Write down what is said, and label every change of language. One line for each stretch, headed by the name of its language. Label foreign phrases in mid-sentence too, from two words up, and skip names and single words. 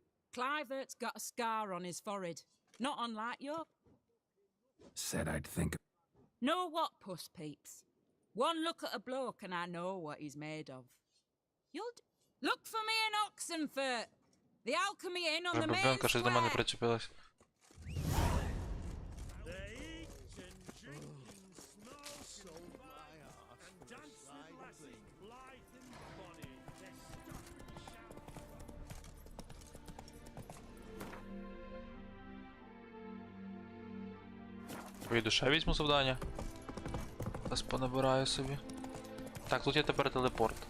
English: Clivert's got a scar on his forehead. Not unlike you. Said I'd think. Know what, Puss Peeps? One look at a bloke and I know what he's made of. Look for me in Oxenfurt! The Alchemy Inn on the main
Ukrainian: Бабенка щось до мене
English: square!
Ukrainian: причепилась.
English: They eat and drink and smoke so and dance with lasses, blithe and bonny. They stop and shout.
Ukrainian: Вийду ще візьму завдання. Зараз понабираю собі. Так, тут є тепер телепорт.